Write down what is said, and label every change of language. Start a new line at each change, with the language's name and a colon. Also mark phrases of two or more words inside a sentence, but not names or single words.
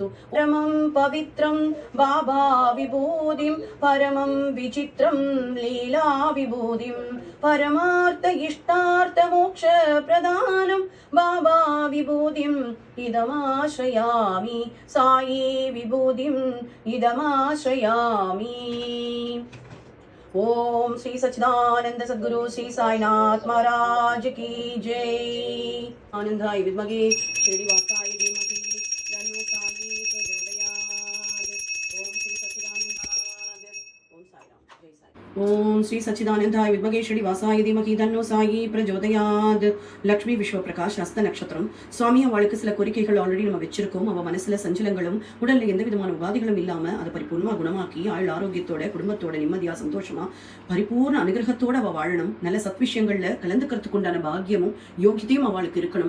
Sanskrit: परमं पवित्रं बाबा विभूतिं परमं विचित्रं लीला विभूतिं परमार्थ इष्टार्थ मोक्ष प्रदानं बाबा विभूतिं इदमाश्रयामि साई विभूतिं इदमाश्रयामि.
Hindi: ओम श्री सच्चिदानंद सद्गुरु श्री साईनाथ महाराज की जय.
Sanskrit: आनंदाय विद्महे श्रीनिवासाय धीमहि तन्नो साई प्रचोदयात्. ओम श्री सच्चिदानंदाय. ओम साईराम. जय साई. ओम श्री सच्चिदानंदाय विद्महे श्रीनिवासाय धीमहि तन्नो साई प्रचोदयात्.
Tamil: லக்ஷ்மி விஸ்வ பிரகாஷ் ஹஸ்த நட்சத்திரம். சுவாமி அவளுக்கு சில கோரிக்கைகள் ஆல்ரெடி நம்ம வச்சிருக்கோம். அவ மனசுல சஞ்சலங்களும் உடல்ல எந்த விதமான உபாதைகளும் இல்லாம அதை பரிபூர்ணமா குணமாக்கி ஆள் ஆரோக்கியத்தோட குடும்பத்தோட நிம்மதியா சந்தோஷமா பரிபூர்ண அனுகிரகத்தோட அவ வாழணும். நல்ல சத்விஷயங்கள்ல கலந்துக்கிறதுக்கு உண்டான பாக்கியமும் யோகியத்தையும் அவளுக்கு இருக்கணும்.